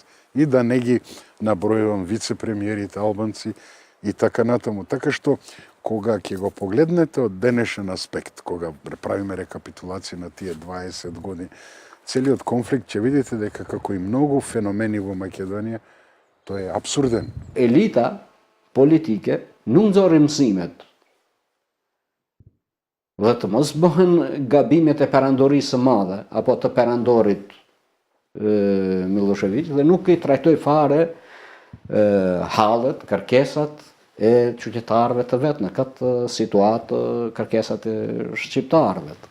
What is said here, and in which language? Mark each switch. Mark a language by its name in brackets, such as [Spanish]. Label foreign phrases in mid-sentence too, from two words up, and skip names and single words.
[Macedonian] И да не ги набројувам вице-премиерите албанци и така натаму. Така што, кога ќе го погледнете од денешен аспект, кога правиме рекапитулација на тие 20 години, целиот конфликт ќе видите дека како и многу феномени во Македонија, тој е абсурден. [Albanian] Елита politike nuk nxorri mësimet. Dhe të mos bëhen gabimet e perandorisë së madhe apo të perandorit Milošević dhe nuk i trajtoi fare hallet, kërkesat e qytetarëve të vet në këtë situatë, kërkesat e shqiptarëve.